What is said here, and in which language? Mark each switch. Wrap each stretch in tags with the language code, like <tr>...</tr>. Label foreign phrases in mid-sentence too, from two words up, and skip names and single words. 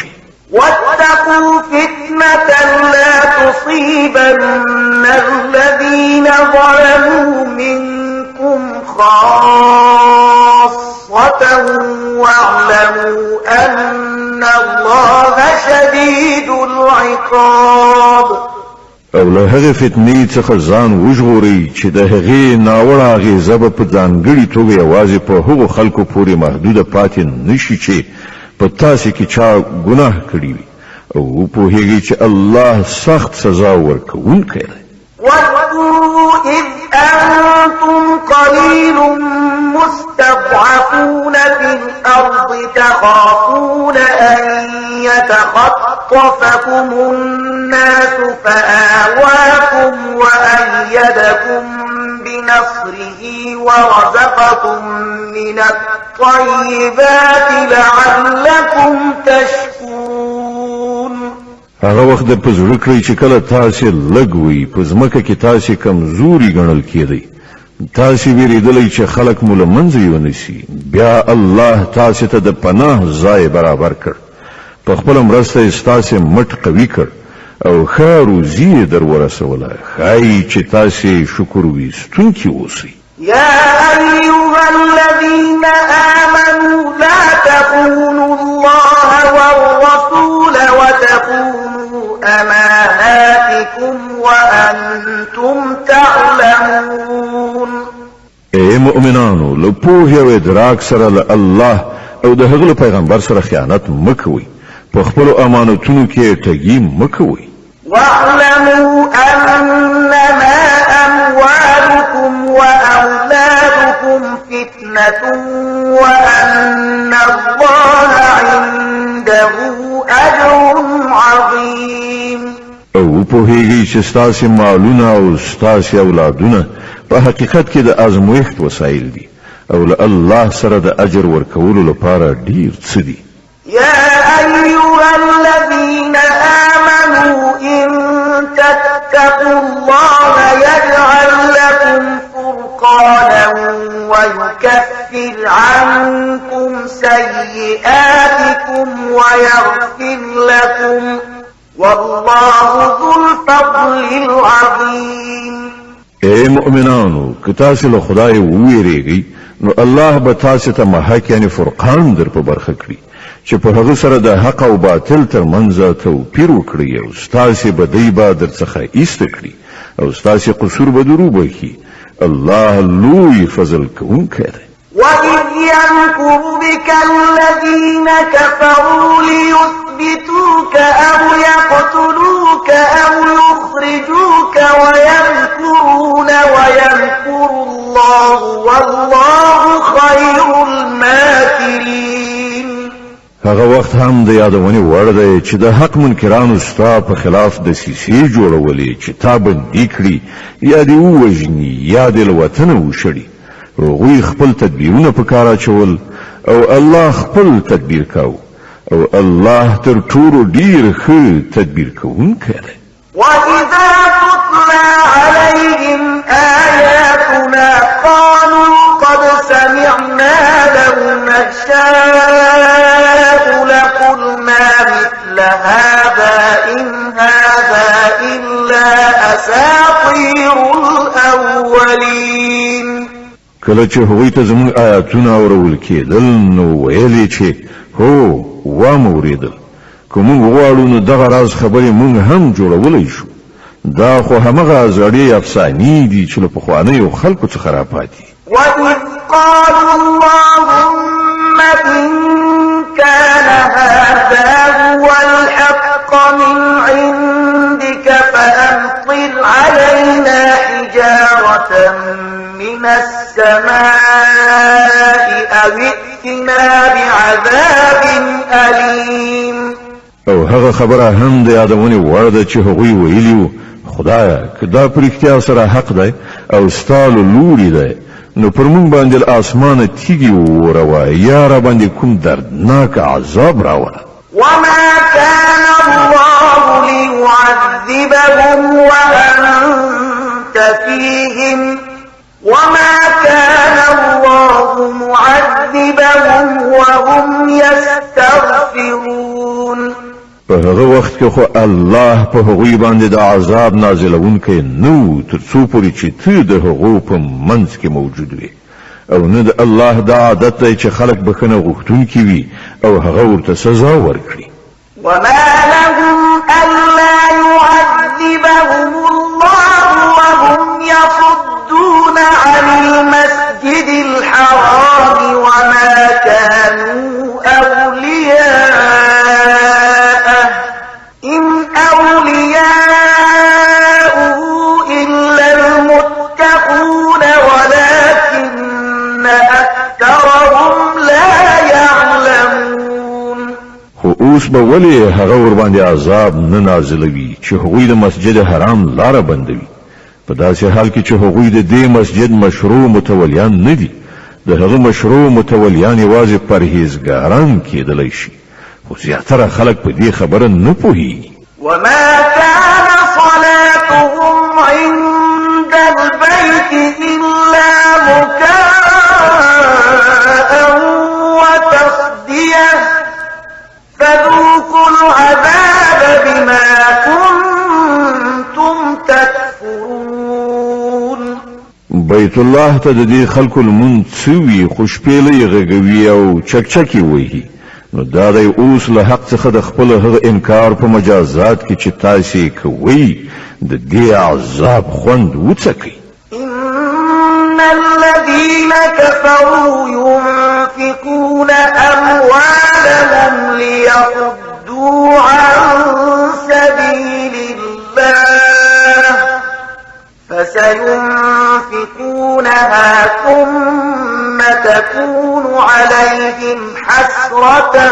<ar>واتقوا فتنة لا تصيبن الذين ظلموا منكم خاصة واعلموا أن الله شديد العقاب.</ar> <ps>او له هغه فتنې څخه ځان وژغورئ چې د هغې ناوړه اغېزه به په ځانګړې توګه یوازې په هغو خلکو پورې محدوده پاتې نشي چې په تاسې کې چا ګناه کړي وي او وپوهیږئ چې الله سخت سزا ورکوونکی دی.</ps> <ar>واذكروا إذ أنتم قليل مستضعفون في الأرض تخافون أن يتخطفكم الناس فآواكم وأيدكم بنصره ورزقكم من الطيبات لعلكم تشكرون.</ar> <ps>هغه وخت د پزړه کړی چې کله تاسې لږ وي په ځمکه کې تاسې کمزوري ګڼل کېدئ تاسې ویرېدلی چې خلک مو له منځه یونیسي بیا الله تاسې ته د پناه ځای برابر کړ په خپله مرسته یې ستاسې مټ قوي کړ او ښه روزي یې در ورسوله ښایي چې تاسې شکر ویستونکي اوسئ.</ps> <ar>يا أيها الذين آمنوا لا تخونوا الله والرسول وتخونوا أماناتكم وأنتم تعلمون.</ar> <ps>اے مؤمنانو له پوهې او ادراک سره له الله او د هغه پیغمبر سره خیانت مکوئ، په خپل امانتونو کې ټګي مکوئ.</ps> <ar>واعلموا أنما أموالكم وأولادكم فتنة وأن الله عنده أجر عظيم.</ar> <ps>او پوهیږي چې ستاسې مالونه او ستاسې اولادونه په حقیقت کې د ازمویښت وسایل دي او له الله سره د اجر ورکولو لپاره ډیر څه دي.</ps> <ar>يا أيها الذين آمنوا إن تتقوا الله يجعل لكم فرقانا ويكفر عنكم سيئاتكم ويغفر لكم والله ذو الفضل العظيم.</ar> <ps>اے مؤمنانو که تاسې له خدای وویریږئ نو الله به تاسې ته محک یعنی فرقان در په برخه کړي چې په هغه سره د حق او باطل ترمنځ توپیر وکړي او ستاسې بدۍ به درڅخه ایسته کړي او ستاسې قصور به درو بخي. الله لوی فضل کوونکی دی.</ps> <ar>وَإِذْ يَمْكُرُ بِكَ الَّذِينَ كَفَرُوا لِيُثْبِتُوكَ أَوْ يَقْتُلُوكَ أَوْ يُخْرِجُوكَ وَيَمْكُرُونَ وَيَمْكُرُ اللَّهُ وَاللَّهُ خَيْرُ الْمَاكِرِينَ.</ar> <ps>هغه وخت هم د یادونې وړ دی چې د حق منکرانو ستا په خلاف دسیسې جوړولې چې تا بندي کړي یا دې ووژني یا دې له وطنه وشړي. هغوی خپل تدبیرونه په کار اچول او الله خپل تدبیر کاوه او الله تر ټولو ډیر ښه تدبیر کوونکی دی.</ps> <ar>وَإِذَا تُتْلَى عَلَيْهِمْ آيَاتُنَا قَالُوا قَدْ سَمِعْنَا لَوْ نَشَاءُ لَقُلْنَا مِثْلَ هَذَا إِنْ هَذَا إِلَّا أَسَاطِيرُ الْأَوَّلِينَ.</ar> <ps>کله چې هغوی ته زموږ آیاتونه اورول کېدل نو ویل چې هو واوریدل، که موږ غواړو نو دغه راز خبرې موږ هم جوړولی شو. دا خو همغه زړې افسانې دي چې له پخوانیو خلکو څخه راپاتې.</ps> <ar>وَإِذْ قَالُوا اللَّهُمَّ إِن كَانَ هَذَا هُوَ الْحَقَّ مِنْ عِندِكَ فَأَمْطِرْ عَلَيْنَا حِجَارَةً من السماء أو ائتنا بعذاب أليم.</ar> <ps>او هغه خبره هم د یادونې وړ ده چې هغوی ویلي وو خدایه که دا په رښتیا سره حق دی او ستا له لورې دی نو پر موږ باندې له اسمانه تیږې ووروه یا را باندې کوم دردناک عذاب راوړه.</ps> <ar>وما كان الله ليعذبهم وأنت فيهم وما كان الله معذبهم وهم يستغفرون.</ar> <ps>په هغه وخت کې خو الله په هغوی باندې د عذاب نازلونکی نو تر څو پورې چې ته د هغو په منځ کې موجود وي او نه د الله د عادت دی چې خلک بخښنه غوښتونکي وي او هغه ورته سزا ورکړي.</ps> <ar>وما لهم ألا يعذبهم الله وهم يصدون عن المسجد الحرام وما كانوا أولياءه إن أولياؤه إلا المتقون ولكن أكثرهم لا يعلمون.</ar> <ps>خو اوس به ولې هغه ور باندې عذاب نه نازلوي چې هغوی د مسجد حرام لاره بندوي په داسې حال کې چې هغوی د دې مسجد مشروع متولیان نه دي. د هغه مشروع متولیان یوازې پرهیزګاران کېدلی شي خو زیاتره خلک په دې خبره نه پوهېږي.</ps> <ar>وما كان صلاتهم عند البيت إلا مكاء وتصدية فذوقوا العذاب بما كنتم تكفرون.</ar> <ps>بیت الله ته د دې خلکو لمونځ څه وي خو شپېلۍ غږوي او چکچکې وهي نو دا دی اوس له حق څخه د خپل هغه انکار په مجازات کې چې تاسو کوي د دې عذاب خوند وڅکئ.</ps> <ar>إن الذين كفروا ينفقون أموالهم ليصدوا عن سبيل الله فسينفقونها ثم تكون عليهم حسرة</ar>